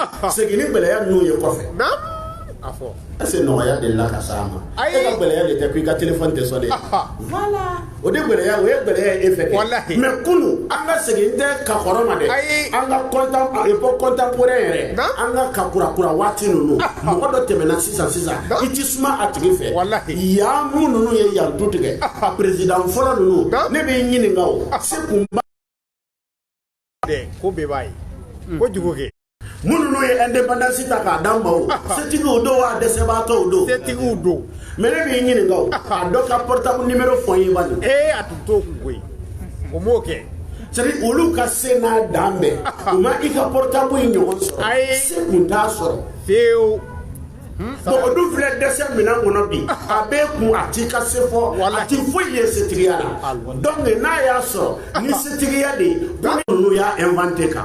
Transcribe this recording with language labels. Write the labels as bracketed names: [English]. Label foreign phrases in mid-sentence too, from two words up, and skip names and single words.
[Bambara] segini gbeleya nu ye kɔfɛ afɔ [French] est-ce que [Bambara] nɔgɔya de la ka s'a ma e ka gbeleya de tɛ ko i ka téléphone tɛ sonné voilà o de gbeleya o ye gbeleya e fɛ kɛ mais kunu an ka segin tɛ ka kɔrɔ ma dɛ an ka [French] époque contemporain [Bambara] yɛrɛ an ka ka kurakura waati ninnu mɔgɔ dɔ tɛmɛna sisan i ti suma a tigi fɛ yan mun ninnu ye yan tu tigɛ a président fɔlɔ ninnu ne bɛ ɲininka o se kun ba dɛ ko bɛɛ b'a ye ko jugu kɛ munnu ye indépendance ta k'a d'an ma o setigiw don wa dɛsɛbaatɔw don setigiw don mais ne b'i ɲininka o a dɔ ka [French] portable numéro [Bambara] fɔ n ye bani a tun t'o kun koyi o m'o kɛ c'est-à-dire olu ka se n'a dan bɛɛ u ma i ka portable in ɲɔgɔn sɔrɔ se kun t'a sɔrɔ fiyewu bon o dun filɛ dɛsɛ minan kɔnɔ bi a b'e kun a t'i ka se fɔ a ti foyi ye setigiya la donc n'a y'a sɔrɔ ni setigiya de ye ko ninnu y'a inventé kan